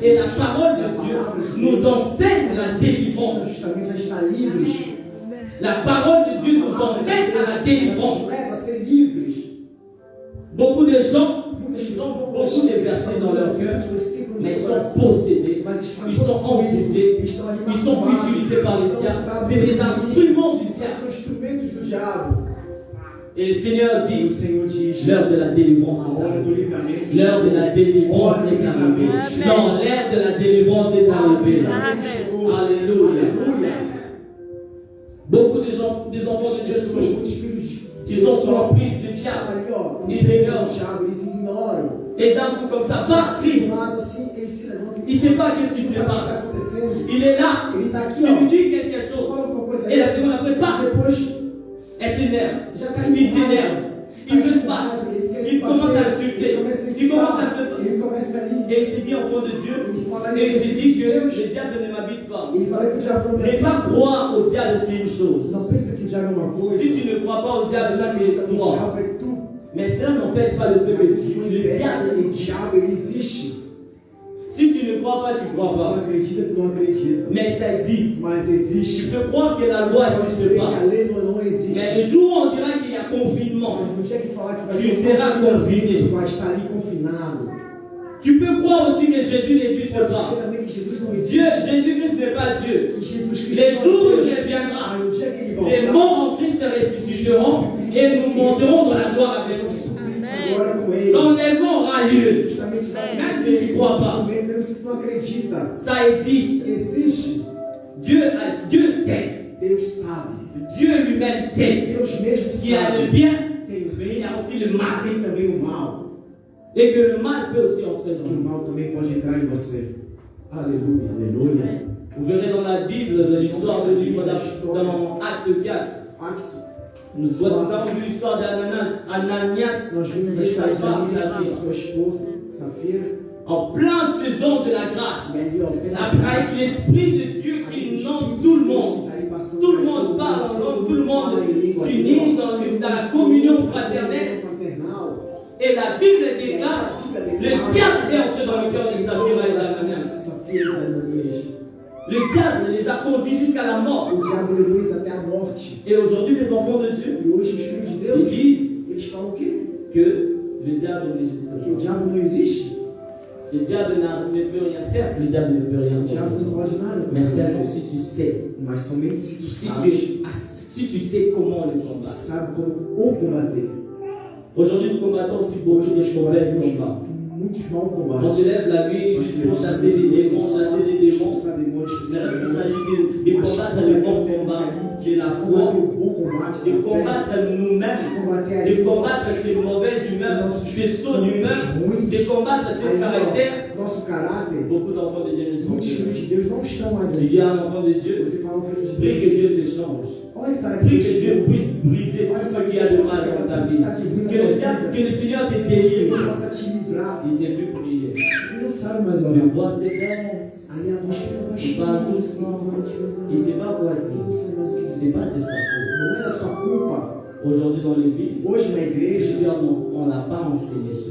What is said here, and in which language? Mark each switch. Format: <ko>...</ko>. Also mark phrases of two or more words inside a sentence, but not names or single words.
<fr>Et</fr> <pt>Deus.</pt> <fr>la parole de Dieu nous enseigne la délivrance.</fr> <pt>Justamente a estar livres.</pt> <fr>La parole de Dieu nous emmène à la délivrance.</fr> <pt>Nos leva a ser livres.</pt> <fr>Beaucoup de gens,</fr> <pt>Muitas</pt> <fr>ils</fr> <pt>pessoas</pt> <fr>ont beaucoup de versets dans leur cœur,</fr> <pt>versículos</pt> <fr>mais</fr> <pt>no</pt> <fr>ils</fr> <pt>coração,</pt> <fr>sont possédés,</fr> <pt>mas</pt> <fr>ils sont envoûtés,</fr> <pt>estão ali</pt> <fr>ils sont</fr> <pt>magoados,</pt> <fr>utilisés par les</fr> <pt>estão</pt> <fr>diables.</fr> <pt>usados</pt> <fr>C'est des</fr> <pt>por</pt> <fr>instruments du</fr> <pt>São</pt> <fr>diable.</fr> <pt>instrumentos do diabo.</pt> <fr>Et le Seigneur</fr> <pt>E o</pt> <fr>dit,</fr> <pt>Senhor diz:</pt> <fr>l'heure de la délivrance</fr> <pt>a</pt> <fr>est</fr> <pt>hora do</pt> <fr>arrivée.</fr> <pt>livramento.</pt> <fr>L'heure de la délivrance est arrivée. Non, l'heure de la délivrance est arrivée. Alléluia.</fr> <pt>Aleluia.</pt> <fr>Beaucoup de gens, des enfants de Dieu</fr> <pt>Pessoas,</pt> <fr>souffrent.</fr> <pt>muitos filhos</pt> <fr>Qui sont sous l'emprise du</fr> <pt>estão</pt> <fr>diable.</fr> <pt>ali, ó, Eles ignoram. o diabo, eles ignoram.</pt> <fr>Et d'un coup comme ça, par Christ,</fr> <pt>Do lado assim, eles se levantam.</pt> <fr>il ne sait pas qu'est-ce qui se</fr> <pt>Sabe o que está</pt> <fr>passe.</fr> <pt>acontecendo?</pt> <fr>Il est là.</fr> <pt>Ele está aqui,</pt> <fr>Tu</fr> <pt>ó.</pt> <fr>lui dis quelque chose.</fr> <pt>Fala alguma coisa</pt> <fr>Et</fr> <pt>aí.</pt> <fr>la seconde après, pas.</fr> <pt>Depois</pt> <fr>Elle s'énerve.</fr> <pt>já está</pt> <fr>Il s'énerve. Il veut se battre. Il commence à insulter. Il commence à se battre.</fr> <pt>Ele começa ali.</pt> <fr>Et il s'est dit, enfant de Dieu,</fr> <pt>Ele fala</pt> <fr>et il s'est dit que</fr> <pt>Deus.</pt> <fr>le diable ne m'habite pas.</fr> <pt>Ele fala que o diabo não</pt> <fr>Ne pas croire au diable, c'est une chose.</fr> <pt>Não pensa que o diabo é uma coisa.</pt> <fr>Si tu ne crois pas au diable, ça</fr> <pt>O</pt> <fr>c'est toi.</fr> <pt>diabo é tu.</pt> <fr>Mais cela n'empêche pas le fait que</fr> <pt>Mas isso não</pt> <fr>le</fr> <pt>impede</pt> <fr>diable</fr> <pt>que o</pt> <fr>existe.</fr> <pt>diabo ele existe.</pt> <fr>Si tu ne crois pas, tu</fr> <pt>Se tu</pt> <fr>crois</fr> <pt>não</pt> <fr>pas.</fr> <pt>acredita, tu não acredita.</pt> <fr>Mais ça existe.</fr> <pt>Mas</pt> <fr>Tu</fr> <pt>existe.</pt> <fr>peux croire que la loi</fr> <pt>Pode</pt> <fr>n'existe</fr> <pt>ver que</pt> <fr>pas.</fr> <pt>a lei não existe.</pt> <fr>Mais le jour où on dira qu'il y a confinement,</fr> <pt>Mas não tinha que falar que vai</pt> <fr>Tu</fr> <pt>ter</pt> <fr>seras confiné.</fr> <pt>Tu vai estar ali confinado.</pt> <fr>tu peux croire aussi que Jésus n'existe</fr> <pt>Pode</pt> <fr>pas.</fr> <pt>ver também que Jesus não</pt> <fr>Dieu,</fr> <pt>existe.</pt> <fr>Jésus-Christ n'est pas Dieu.</fr> <pt>Que Jesus Cristo</pt> <fr>Les</fr> <pt>não é</pt> <fr>jours où il</fr> <pt>Deus.</pt> <fr>reviendra,</fr> <pt>Mas no dia que ele</pt> <fr>les</fr> <pt>voltar,</pt> <fr>morts en Christ ressusciteront et nous monterons dans la gloire avec lui.</fr> <pt>agora com ele.</pt> <fr>L'enlèvement aura lieu.</fr> <pt>Justamente</pt> <fr>Même si tu ne crois pas,</fr> <pt>mesmo se tu não acredita.</pt> <fr>ça existe.</fr> <pt>Existe.</pt> <fr>Dieu sait.</fr> <pt>Deus sabe.</pt> <fr>Dieu lui-même sait</fr> <pt>Deus mesmo</pt> <fr>qu'il y a le</fr> <pt>sabe.</pt> <fr>bien,</fr> <pt>Tem o</pt> <fr>il</fr> <pt>bem,</pt> <fr>y a aussi le mal.</fr> <pt>tem também o mal.</pt> <fr>Et que le mal peut aussi entrer</fr> <pt>Que</pt> <fr>dans</fr> <pt>o</pt> <fr>nous.</fr> <pt>mal também pode entrar em você.</pt> <fr>Alléluia.</fr> <pt>Aleluia.</pt> <fr>Vous verrez dans la Bible, dans l'histoire du livre dans Acte 4.</fr> <pt>Acto.</pt> <fr>Nous avons vu l'histoire d'Ananias</fr> <pt>Nós vimos a</pt> <fr>et</fr> <pt>história</pt> <fr>sa</fr> <pt>de</pt> <fr>femme</fr> <pt>Ananias e</pt> <fr>Saphira.</fr> <pt>sua esposa, Safira.</pt> <fr>En pleine saison de la</fr> <pt>E</pt> <fr>grâce,</fr> <pt>ali, ó, pela</pt> <fr>avec</fr> <pt>graça,</pt> <fr>l'Esprit de Dieu qui inonde tout le monde. Tout le monde parle en langue, tout le monde s'unit dans la communion fraternelle. Et la Bible déclare, le diable est entré dans le cœur de Saphira et d'Ananias.</fr> <pt>que eles ainda eles.</pt> <fr>Le diable les a conduits jusqu'à la mort.</fr> <pt>O diabo levou eles até a morte.</pt> <fr>Et aujourd'hui, les enfants de Dieu,</fr> <pt>E hoje os filhos de</pt> <fr>ils</fr> <pt>Deus,</pt> <fr>disent</fr> <pt>eles falam o quê?</pt> <fr>que le diable n'existe</fr> <pt>Que o</pt> <fr>pas.</fr> <pt>diabo não existe.</pt> <fr>Le diable ne peut rien. Certes, le diable ne peut rien</fr> <pt>O diabo</pt> <fr>contre</fr> <pt>não</pt> <fr>toi.</fr> <pt>pode nada.</pt> <fr>Mais certes, si tu sais,</fr> <pt>Mas somente se tu</pt> <fr>si</fr> <pt>sabes,</pt> <fr>si tu sais comment le</fr> <pt>tu</pt> <fr>combattre.</fr> <pt>sabe como o combater.</pt> <fr>Aujourd'hui, nous combattons aussi beaucoup de mauvais combats.</fr> <pt>Muitos maus</pt> <fr>On</fr> <pt>combates.</pt> <fr>se lève la nuit juste pour chasser des démons, chasser des démons. Mais lorsqu'il s'agit de combattre le bon combat, qui est la foi, de combattre nous-mêmes, de combattre ces mauvaises humeurs, ces sauts d'humeur, de combattre ces caractères.</fr> <pt>Nosso caráter,</pt> <fr>Beaucoup d'enfants de Dieu ne sont</fr> <pt>muitos filhos</pt> <fr>plus.</fr> <pt>de Deus não estão mais</pt> <fr>Tu</fr> <pt>aí.</pt> <fr>dis à un enfant de Dieu,</fr> <pt>Você fala ao filho de</pt> <fr>prie que</fr> <pt>Deus,</pt> <fr>Dieu te change.</fr> <pt>olhe para</pt> <fr>Prie</fr> <pt>Deus.</pt> <fr>que Dieu puisse briser tout ce qui a de mal dans ta vie. Que le Seigneur te</fr> <pt>Que Deus</pt> <fr>délivre.</fr> <pt>possa te livrar.</pt> <fr>Il ne sait plus prier.</fr> <pt>Ele não sabe mais</pt> <fr>Le</fr> <pt>orar.</pt> <fr>voix se baisse.</fr> <pt>Aí a voz fica</pt> <fr>Il</fr> <pt>baixinha.</pt> <fr>parle doucement. Il ne sait pas quoi</fr> <pt>Não</pt> <fr>dire.</fr> <pt>sabe mais o que</pt> <fr>Ce</fr> <pt>dizer.</pt> <fr>n'est pas de sa faute.</fr> <pt>Não é da sua culpa.</pt> <fr>Aujourd'hui dans l'église,</fr> <pt>Hoje na igreja,</pt> <fr>plusieurs on ne l'a pas enseigné sur</fr>